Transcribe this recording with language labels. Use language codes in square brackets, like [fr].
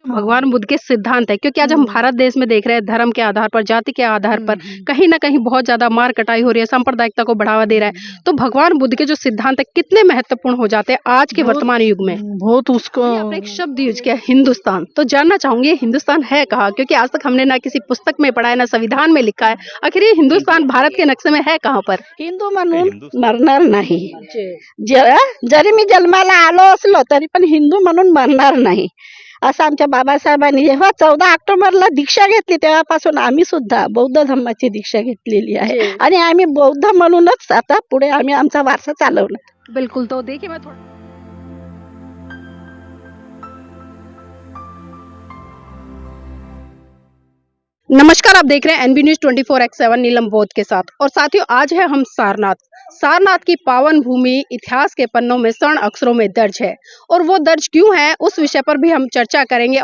[hi] भगवान बुद्ध के सिद्धांत है, क्योंकि आज हम भारत देश में देख रहे हैं धर्म के आधार पर, जाति के आधार पर कहीं ना कहीं बहुत ज्यादा मार कटाई हो रही है, सांप्रदायिकता को बढ़ावा दे रहा है। तो भगवान बुद्ध के जो सिद्धांत है कितने महत्वपूर्ण हो जाते हैं आज के वर्तमान युग में। बहुत उसको आपने एक शब्द यूज किया हिंदुस्तान, तो जानना चाहूंगी हिंदुस्तान है कहाँ, क्योंकि आज तक हमने ना किसी पुस्तक में पढ़ा है ना संविधान में लिखा है। आखिर ये हिंदुस्तान भारत के नक्शे में है कहाँ पर? [mr] हिंदू म्हणून मरणार नाही, जरी मी जन्माला आलो असलो तरी पण हिंदू म्हणून मरणार नाही असं आमच्या बाबासाहेबांनी जेव्हा 14 ऑक्टोबरला दीक्षा घेतली तेव्हापासून आम्ही सुद्धा बौद्ध धर्माची दीक्षा घेतलेली आहे आणि आम्ही बौद्ध म्हणूनच आता पुढे आम्ही आमचा वारसा चालवणार। [hi] बिल्कुल। तो देखिए मैं थोड़ा नमस्कार, आप देख रहे हैं एनबी न्यूज 24x7 नीलम बोध के साथ। और साथियों, आज है हम सारनाथ की पावन भूमि इतिहास के पन्नों में स्वर्ण अक्षरों में दर्ज है, और वो दर्ज क्यों है उस विषय पर भी हम चर्चा करेंगे।